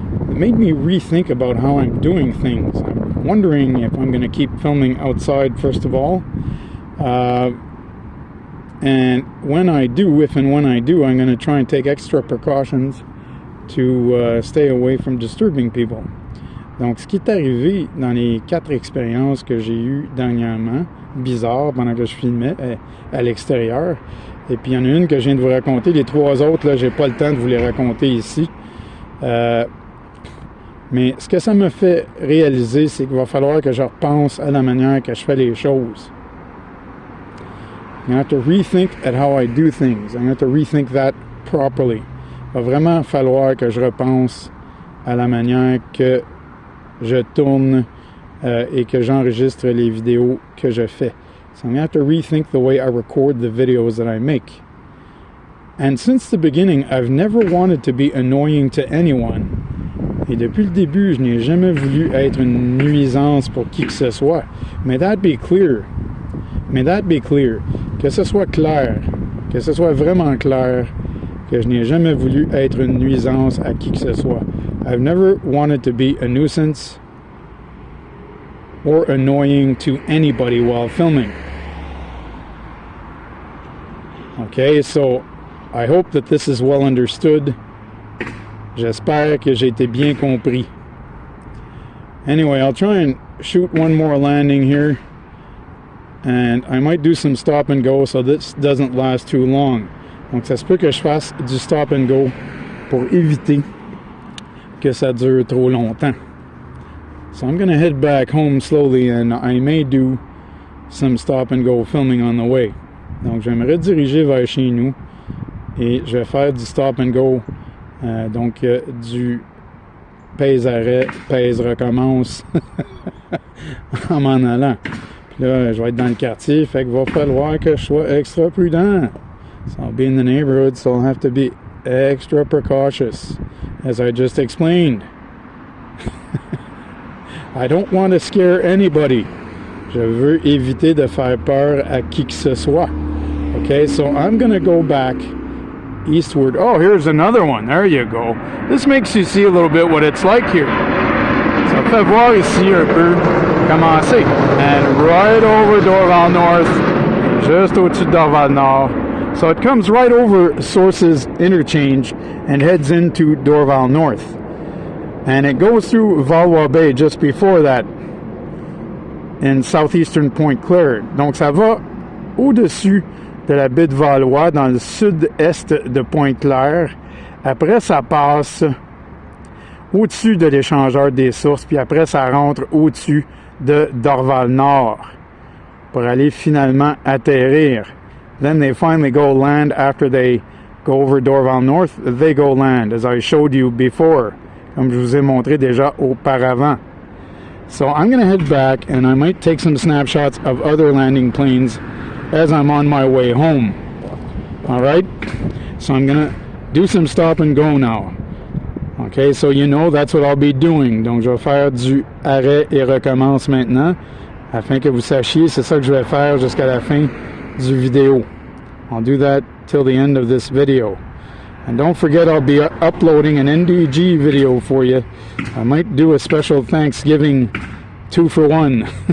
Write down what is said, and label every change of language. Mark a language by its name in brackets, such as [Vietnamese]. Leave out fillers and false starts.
[English] It made me rethink about how I'm doing things. I'm wondering if I'm going to keep filming outside, first of all. And when I do, if and when I do, I'm going to try and take extra precautions to stay away from disturbing people. [French] Donc, ce qui est arrivé dans les 4 expériences que j'ai eues dernièrement, bizarre, pendant que je filmais à l'extérieur, et puis il y en a une que je viens de vous raconter, les 3 autres, là, j'ai pas le temps de vous les raconter ici. Mais ce que ça me fait réaliser, c'est qu'il va falloir que je repense à la manière que je fais les choses. [English] I have to rethink at how I do things. I have to rethink that properly. [French] Il va vraiment falloir que je repense à la manière que je tourne et que j'enregistre les vidéos que je fais. [English] So I'm going to have to rethink the way I record the videos that I make. And since the beginning, I've never wanted to be annoying to anyone. [French] Et depuis le début, je n'ai jamais voulu être une nuisance pour qui que ce soit. [English] May that be clear. May that be clear. [French] Que ce soit clair. Que ce soit vraiment clair. Que je n'ai jamais voulu être une nuisance à qui que ce soit. [English] I've never wanted to be a nuisance or annoying to anybody while filming. Okay, so I hope that this is well understood. [French] J'espère que j'ai été bien compris. [English] Anyway, I'll try and shoot one more landing here. And I might do some stop and go so this doesn't last too long. [French] Donc ça se peut que je fasse du stop and go pour éviter que ça dure trop longtemps. [English] So I'm going to head back home slowly and I may do some stop and go filming on the way. [French] Donc je vais me rediriger vers chez nous et je vais faire du stop and go, donc du pèse arrêt, pèse recommence en m'en allant. Puis là, je vais être dans le quartier, fait qu'il va falloir que je sois extra prudent. [English] So I'll be in the neighborhood, so I'll have to be extra precautious, as I just explained. I don't want to scare anybody. [French] Je veux éviter de faire peur à qui que ce soit. [English] Okay, so I'm going to go back eastward. Oh, here's another one. There you go. This makes you see a little bit what it's like here. [French] Ça fait voir ici un peu comment c'est. [English] And right over Dorval North, just [French] au-dessus de Dorval Nord. [English] So it comes right over Sources Interchange and heads into Dorval North. And it goes through Valois Bay just before that in southeastern Point Claire. [French] Donc ça va au-dessus de la baie de Valois dans le sud-est de Pointe-Claire. Après, ça passe au-dessus de l'échangeur des sources, puis après, ça rentre au-dessus de Dorval-Nord pour aller finalement atterrir. [English] Then they finally go land after they go over Dorval North. They go land, as I showed you before, [French] comme je vous ai montré déjà auparavant. [English] So I'm going to head back, and I might take some snapshots of other landing planes as I'm on my way home. All right? So I'm going to do some stop and go now. Okay, so you know that's what I'll be doing. [French] Donc je vais faire du arrêt et recommence maintenant, afin que vous sachiez, c'est ça que je vais faire jusqu'à la fin du vidéo. [English] I'll do that till the end of this video. And don't forget, I'll be uploading an NDG video for you. I might do a special Thanksgiving 2-for-1.